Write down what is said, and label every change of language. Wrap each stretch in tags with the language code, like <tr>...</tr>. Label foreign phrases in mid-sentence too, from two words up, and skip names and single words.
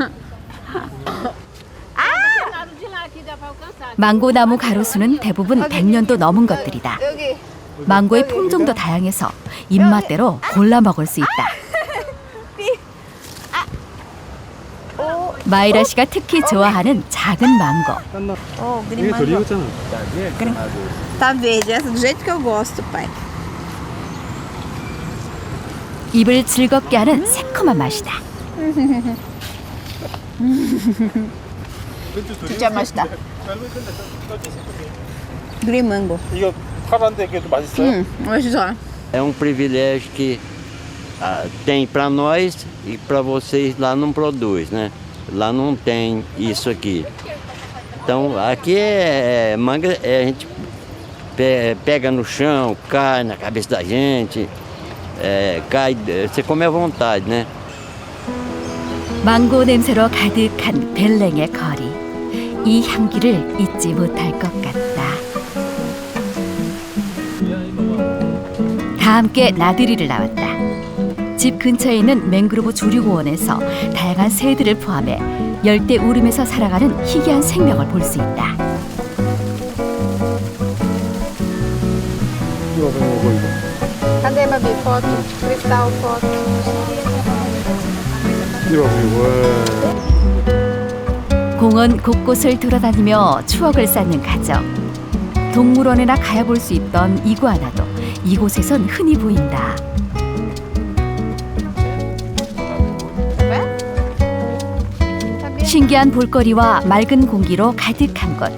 <ko>망고나무 가로수는 대부분 100년도 넘은 것들이다. 여기. 망고의 품종도 다양해서 입맛대로 골라 먹을 수 있다. 마이라 씨가 특히 좋아하는 작은 망고. 그림 이게 덜 익었잖아.</ko> <pt>Tá verde, essa do jeito que eu gosto, pai.</pt> <ko>입을 즐겁게 하는 새콤한 맛이다. 진짜 맛있다. 그린 망고. 이거 파란데 그래도 맛있어요? 맛있어.</ko> <pt>É um privilégio que tem para nós e para vocês lá não produz, né? Lá não tem isso aqui. Então aqui manga, a gente pega no chão, cai na cabeça da gente, cai, você come à vontade, né?</pt> <ko>망고 냄새로 가득한 벨랭의 거리. 이 향기를 잊지 못할 것 같다. 다 함께 나들이를 나왔다. 집 근처에 있는 맹그로브 조류공원에서 다양한 새들을 포함해 열대 우림에서 살아가는 희귀한 생명을 볼 수 있다.</ko> <pt>Cadê, Babi? Foto. Cristal, foto.</pt> <ko>공원 곳곳을 돌아다니며 추억을 쌓는 가족. 동물원에나 가야 볼 수 있던 이구아나도 이곳에선 흔히 보인다. 신기한 볼거리와 맑은 공기로 가득한 곳.</ko>